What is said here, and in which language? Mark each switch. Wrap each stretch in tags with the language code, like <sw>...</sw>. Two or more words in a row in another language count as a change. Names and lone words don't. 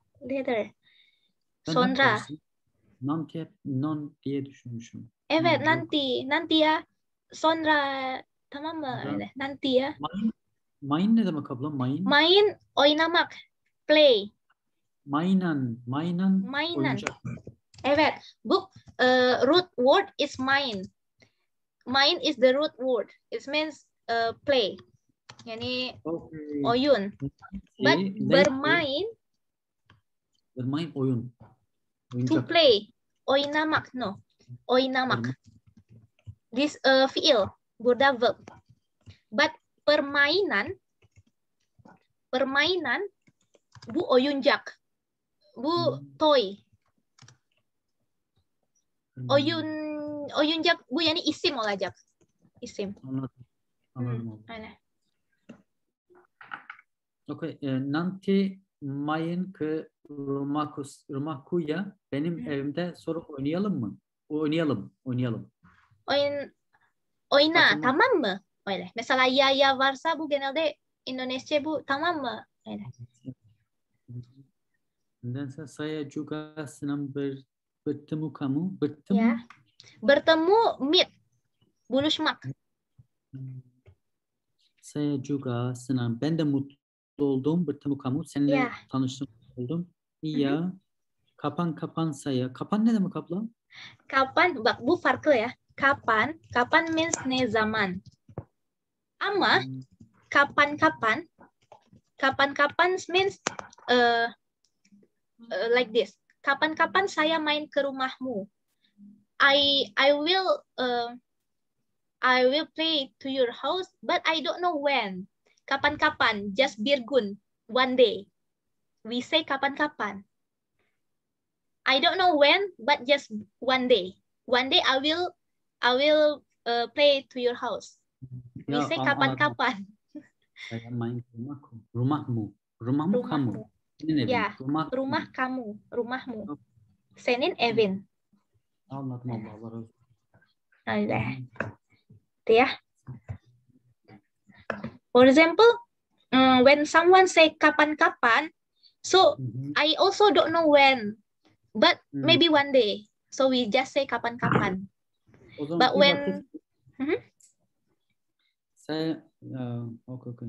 <tr>Sonra. Nanti hep non diye düşünmüşüm. Evet, nanti ya. Sonra, tamam mı? Öyle.</tr> <id>Nanti ya.</id> <tr>Main ne demek abla? Main oynamak. Play. Mainan. Oyuncak. Evet. Bu</tr> <en>root word is main. Main is the root word. It means play.</en> <tr>Yani oyun. But bermain oyun.</tr> <en>To play. Oynamak, no. Oynamak. This fi'il, Buddha verb.</en> <tr>But permainan bu oyuncak. Bu toy. Oyuncak bu yani isim olacak. İsim. Anladım.</tr> <en>Okay.</en> <id>Nanti main ke rumahku ya.</id> <tr>Benim evimde sonra oynayalım mı? Oynayalım. Oyna, tamam mı? Öyle. Mesela ya varsa bu genelde Indonesia bu tamam mı? Öyle.</tr> <id>Dan saya juga senang bertemu kamu.</id> <tr>Ya. Bertemu, meet. Buluşmak.</tr> <id>Saya juga senang.</id> <tr>Ben de mutlu oldum</tr> <id>bertemu kamu.</id> <tr>Seninle tanıştım oldum.</tr> <id>Iya. Kapan saya.</id> <tr>Kapan ne demek abla? Kapan, bak bu farklı ya. Kapan means ne zaman. Ama kapan means like this.</tr> <id>Kapan saya main ke rumahmu.</id> <en>I will play to your house, but I don't know when. Kapan, just birgun, one day. We say kapan. I don't know when, but just one day. One day I will play to your house. We say kapan.</en> <id>Saya main ke rumahmu. Rumahmu kamu. Ya, rumah kamu, rumahmu.</id> <tr>Senin evin. Anladım Allah.</tr> <id>Ada. Itu ya.</id> <en>For example, when someone say kapan-kapan, So I also don't know when, but maybe one day. So we just say kapan-kapan.</en> <tr>O zaman</tr> <en>But</en> <tr>bir vakit</tr> <en>when</en> <id>saya oke.</id>